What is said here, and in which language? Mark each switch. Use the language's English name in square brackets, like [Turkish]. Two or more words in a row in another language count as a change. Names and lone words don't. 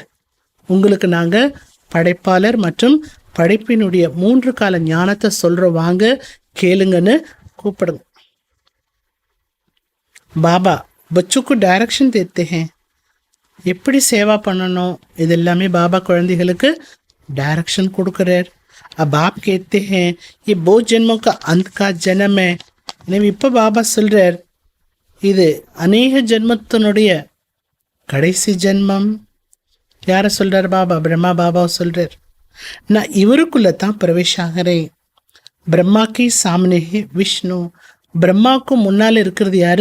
[Tamil] உங்களுக்கு நாங்கள் படைப்பாளர் மற்றும் படைப்பினுடைய 3 கால ஞானத்தை சொல்கிறோம், வாங்க கேளுங்கன்னு கூப்பிடுங்க. பாபா பச்சுக்கு டைரக்ஷன் [Hindi] देते हैं, [Tamil] எப்படி சேவா பண்ணணும் இது எல்லாமே பாபா குழந்தைகளுக்கு டைரக்ஷன் கொடுக்குறார். [Hindi] अब आप कहते हैं ये बहुत जन्मों का अंत का जन्म है. [Tamil] எனவே இப்போ பாபா சொல்கிறார், இது அநேக ஜென்மத்தினுடைய கடைசி ஜென்மம். யாரை சொல்கிறார் பாபா? பிரம்மா பாபாவை சொல்கிறார். நான் இவருக்குள்ளே தான் பிரவேஷாகிறேன். பிரம்மாக்கு சாமனே விஷ்ணு, பிரம்மாவுக்கு முன்னால் இருக்கிறது யார்?